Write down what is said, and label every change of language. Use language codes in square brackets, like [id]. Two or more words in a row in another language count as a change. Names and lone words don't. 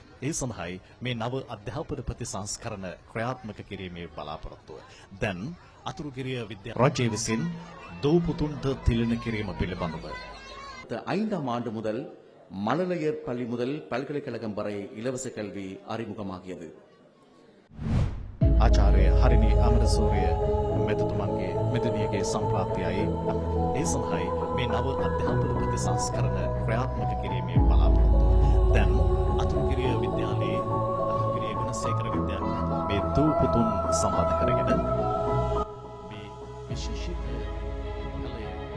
[si] ඒ සඳහායි මේ නව අධ්‍යාපන ප්‍රතිසංස්කරණ ක්‍රියාත්මක කිරීමේ බලාපොරොත්තුව. දැන් අතුරුගිරිය විද්‍යා රජය විසින් දූ පුතුන්ට තිළින කිරීම පිළිබඳව [ta] 5ஆம் ஆண்டு முதல் மழலையர் பள்ளி முதல் பல்கலைக்கழகம் வரை இலவச கல்வி அறிமுகமாகியது. [si] ආචාර්ය හරිනි අමරසූරිය මෙතුමන්ගේ මෙතුණියගේ සම්ප්‍රාප්තියයි ඒ සඳහායි මේ නව අධ්‍යාපන ප්‍රතිසංස්කරණ ක්‍රියාත්මක කිරීමේ බලාපොරොත්තුව. දැන් අතුරුගිරිය විද්‍යාලයේ අතුරුගිරිය ගුණසේකර විද්‍යාලයේ මේ දූ පුතුන් සම්බන්ධ කරගෙන මේ විශේෂිත කලයේ